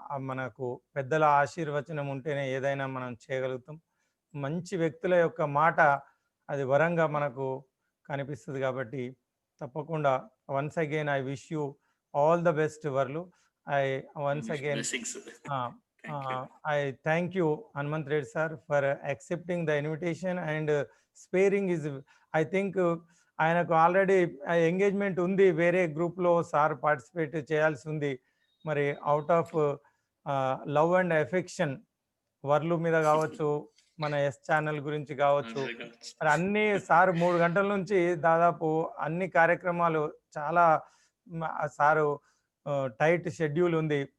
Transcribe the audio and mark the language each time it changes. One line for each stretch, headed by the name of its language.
Telugu: మనకు పెద్దల ఆశీర్వచనం ఉంటేనే ఏదైనా మనం చేయగలుగుతాం. మంచి వ్యక్తుల యొక్క మాట అది వరంగా మనకు కనిపిస్తది కాబట్టి తప్పకుండా
English: once again I wish you all the best
Telugu: వర్లు.
English: I once again blessings. uh, thank you. I thank you, Hanumanth Reddy sir, for accepting the invitation and sparing his. I think
Telugu: ఆయనకు ఆల్రెడీ ఎంగేజ్మెంట్ ఉంది, వేరే గ్రూప్లో sir participate చేయాల్సి ఉంది. మరి
English: out of love and affection
Telugu: వర్లు మీద కావచ్చు, మన ఎస్ ఛానల్ గురించి కావచ్చు, మరి అన్ని సార్ 3 గంటల నుంచి దాదాపు అన్ని కార్యక్రమాలు చాలా సారు టైట్ షెడ్యూల్ ఉంది.